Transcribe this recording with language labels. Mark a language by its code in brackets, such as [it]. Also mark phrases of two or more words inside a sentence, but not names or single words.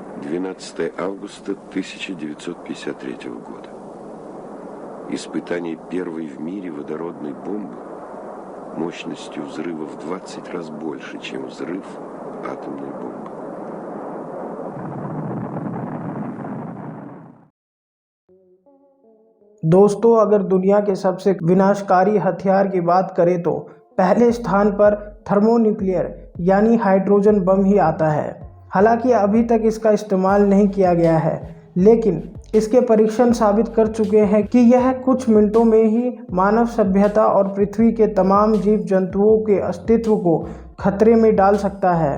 [ru] 12 августа 1953 года. Испытание первой в мире водородной бомбы мощностью взрыва в 20 раз больше, чем взрыв атомной бомбы. [hi] दोस्तों, अगर दुनिया के सबसे विनाशकारी हथियार की बात करें तो पहले स्थान पर थर्मोन्यूक्लियर यानी [en] hydrogen bomb [hi] ही आता है। हालांकि अभी तक इसका इस्तेमाल नहीं किया गया है, लेकिन इसके परीक्षण साबित कर चुके हैं कि यह कुछ मिनटों में ही मानव सभ्यता और पृथ्वी के तमाम जीव जंतुओं के अस्तित्व को खतरे में डाल सकता है।